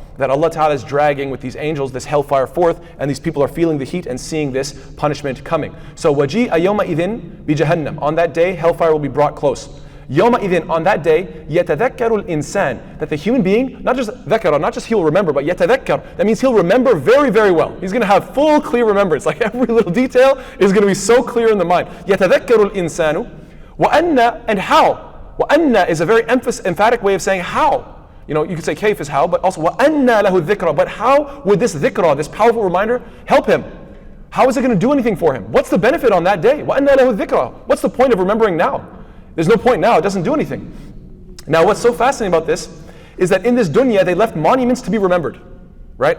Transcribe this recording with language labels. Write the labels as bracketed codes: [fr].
[en] That Allah Ta'ala is dragging with these angels this hellfire forth, and these people are feeling the heat and seeing this punishment coming. So [ar] وَجِيءَ يَوْمَئِذٍ بِجَهَنَّمْ. [en] On that day, hellfire will be brought close. يَوْمَئِذٍ, on that day, [ar] يَتَذَكَّرُ الْإِنسان, [en] that the human being, not just ذَكَرَ, not just he'll remember, but يَتَذَكَّر, that means he'll remember very, very well. He's going to have full, clear remembrance. Like every little detail is going to be so clear in the mind. [ar] يَتَذَكَّرُ الْإِنسَانُ وَأَنَّ, [en] and how. وَأَنَّ is a very emphatic way of saying how. You know, you could say kayf is how, but also [ar] وَأَنَّ لَهُ الذِّكْرَ, [en] but how would this dhikra, this powerful reminder, help him? How is it going to do anything for him? What's the benefit on that day? [ar] وَأَنَّ لَهُ الذِّكْرَ, [en] what's the point of remembering now? There's no point now, it doesn't do anything. Now what's so fascinating about this is that in this dunya they left monuments to be remembered, right?